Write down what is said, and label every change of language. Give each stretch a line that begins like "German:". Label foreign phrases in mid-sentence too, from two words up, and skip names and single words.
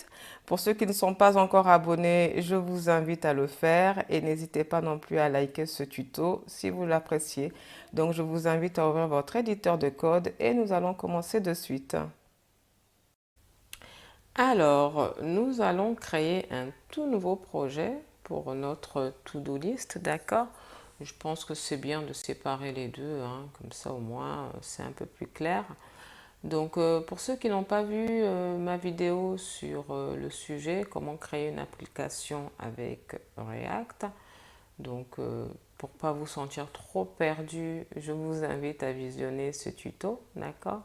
French: Pour ceux qui ne sont pas encore abonnés, je vous invite à le faire et n'hésitez pas non plus à liker ce tuto si vous l'appréciez. Donc je vous invite à ouvrir votre éditeur de code et nous allons commencer de suite. Alors, nous allons créer un tout nouveau projet pour notre
English: to-do list,
French: d'accord? Je pense que c'est bien de séparer les deux, hein, comme ça au moins c'est un peu plus clair. Donc, pour ceux qui n'ont pas vu ma vidéo sur le sujet, comment créer une application avec React, donc pour ne pas vous sentir trop perdu, je vous invite à visionner ce tuto, d'accord?